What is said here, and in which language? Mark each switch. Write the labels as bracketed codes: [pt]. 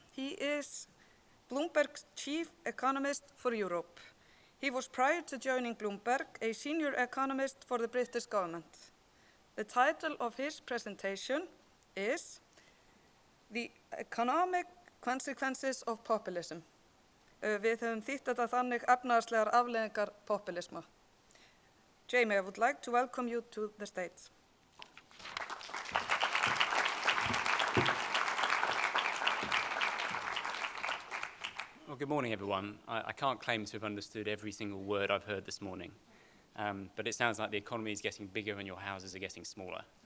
[en] He is Bloomberg's chief economist for Europe. He was prior to joining Bloomberg a senior economist for the British government. The title of his presentation is The Economic Consequences of Populism. [is] Við höfum þýtt þetta þannig efnahagslegar afleiðingar populisma. [en] Jamie, I would like to welcome you to the stage. Well, good morning, everyone. I can't claim to have understood every single word I've heard this morning, but it sounds like the economy is getting bigger and your houses are getting smaller.